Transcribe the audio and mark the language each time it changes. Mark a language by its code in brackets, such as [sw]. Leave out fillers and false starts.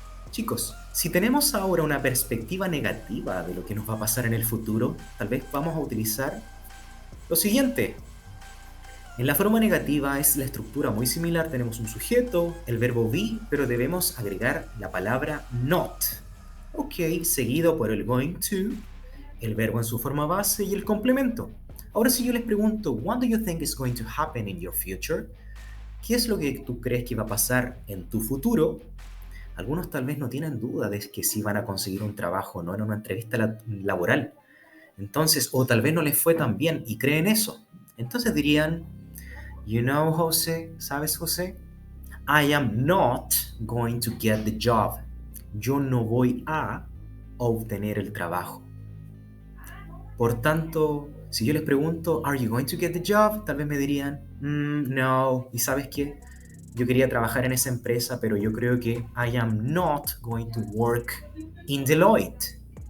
[es] Chicos, si tenemos ahora una perspectiva negativa de lo que nos va a pasar en el futuro, tal vez vamos a utilizar lo siguiente. En la forma negativa es la estructura muy similar, tenemos un sujeto, el verbo be, pero debemos agregar la palabra not. Ok, seguido por el going to, el verbo en su forma base y el complemento. Ahora si yo les pregunto, [en] what do you think is going to happen in your future? [es] ¿Qué es lo que tú crees que va a pasar en tu futuro? Algunos tal vez no tienen duda de que si van a conseguir un trabajo o no en una entrevista laboral. Entonces, o tal vez no les fue tan bien y creen eso. Entonces dirían, [en] you know, José, [es] ¿sabes, José? [en] I am not going to get the job. [es] Yo no voy a obtener el trabajo. Por tanto, si yo les pregunto, [en] are you going to get the job? [es] Tal vez me dirían, no. ¿Y sabes qué? Yo quería trabajar en esa empresa, pero yo creo que [en] I am not going to work in Deloitte.